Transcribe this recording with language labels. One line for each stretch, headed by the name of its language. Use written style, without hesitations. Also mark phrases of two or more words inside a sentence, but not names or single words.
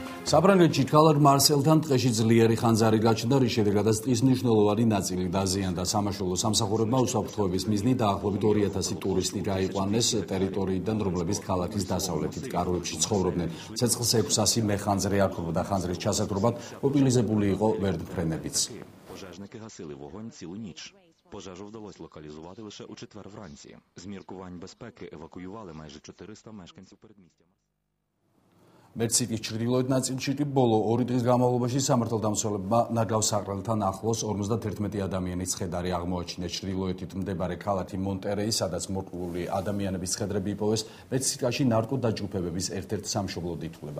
Georgian: საფრანგეთში ქალაქ მარსელთან ტყეში ძლიერი ხანძარი გაჩნდა, რის შედეგადაც ტყის მნიშვნელოვანი ნაწილი დაზიანდა. სამაშველო სამსახურებმა უსაფრთხოების მიზნით დაახლოებით 2000 ტურისტი გაიყვანეს ტერიტორიიდან, რომლებიც ქალაქის დასავლეთით კაროებში ცხოვრობდნენ. ცეცხლს 600 მეხანძრე აქრობდა. ხანძრის ჩასაგრობად მობილიზებული იყო ვერტმფრენებიც.
Ukrainian: Пожежники гасили вогонь цілу ніч. Пожежу вдалося локалізувати лише у четвер вранці. З міркувань безпеки евакуювали майже 400 мешканців передмістя.
Georgian: მექსიკის ჩრდილოეთ ნაწილში კი ბოლო 2 დღის განმავლობაში სამართალდამცველებმა ნაგავსაყრელთან ახლოს 51 ადამიანის ცხედარი აღმოაჩინეს. ჩრდილოეთით მდებარე ქალაქი მონტერეი, სადაც მოკვლული ადამიანების ცხედრები იპოვეს, მექსიკაში ნარკოდაჯგუფებების ერთ-ერთ სამშობლოდ ითვლება.